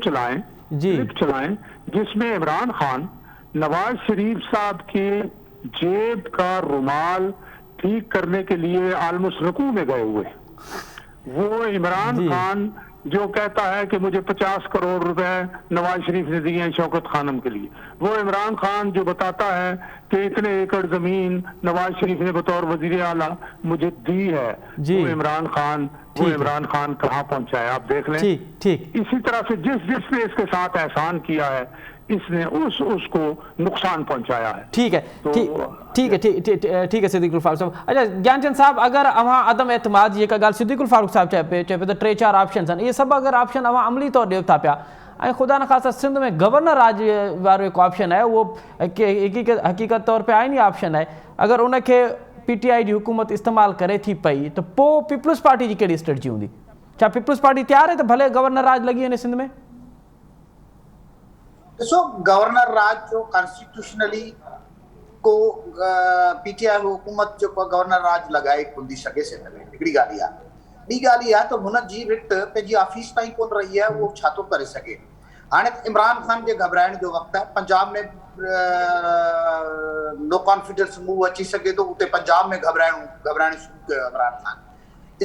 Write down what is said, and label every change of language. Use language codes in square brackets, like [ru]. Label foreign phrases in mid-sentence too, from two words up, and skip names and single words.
[ur] چلائیں، کلپ چلائیں جس میں عمران خان نواز شریف صاحب کے جیب کا رومال ٹھیک کرنے کے لیے آلموسٹ رکوع میں گئے ہوئے، وہ عمران خان جو کہتا ہے کہ مجھے 50 کروڑ روپے نواز شریف نے دیے ہیں شوکت خانم کے لیے، وہ عمران خان جو بتاتا ہے کہ اتنے ایکڑ زمین نواز شریف نے بطور وزیر اعلیٰ مجھے دی ہے، وہ عمران خان کہاں پہنچا ہے آپ دیکھ لیں. ٹھیک. اسی طرح سے جس نے اس کے ساتھ احسان کیا ہے اس نے اس کو نقصان پہنچایا ہے. ٹھیک ہے صدیق الفاروق صاحب. [sd] अच्छा ज्ञानचंद साहब, अगर अवां अदम एतमाद जी गाल सिद्दीकुल फारूक साहब चए पे तो 3-4 ऑप्शन आहिनि, ये सब अगर ऑप्शन अवां अमली तौर ॾियो था पिया, ऐं ख़ुदा न ख़ासा सिंध में गवर्नर राज वारो हिकु ऑप्शन आहे, उहो हक़ीक़त तौर पे आइनी ऑप्शन आहे, अगर उनखे PTI जी हुकूमत इस्तेमाल करे थी पई तो पोइ पीपल्स पार्टी जी कहिड़ी स्ट्रेटजी हूंदी? छा पीपल्स पार्टी तैयार है तो भले गवर्नर राज लगी वञे सिंध में? ॾिसो, गवर्नर राज जो कॉन्स्टिट्यूशनली को PTI हुकूमत जो गवर्नर राज लॻाए कोन थी सघे सिंध में, हिकिड़ी ॻाल्हि आहे। ॿी ॻाल्हि इहा त हुन जी रिट पंहिंजी ऑफिस ताईं कोन रही आहे, उहो छा थो करे सघे। हाणे इमरान खान जे घबराइण जो वक़्तु आहे, पंजाब में [en] no confidence move [sd] अची सघे थो, उते पंजाब में घबराइण शुरू कयो इमरान खान।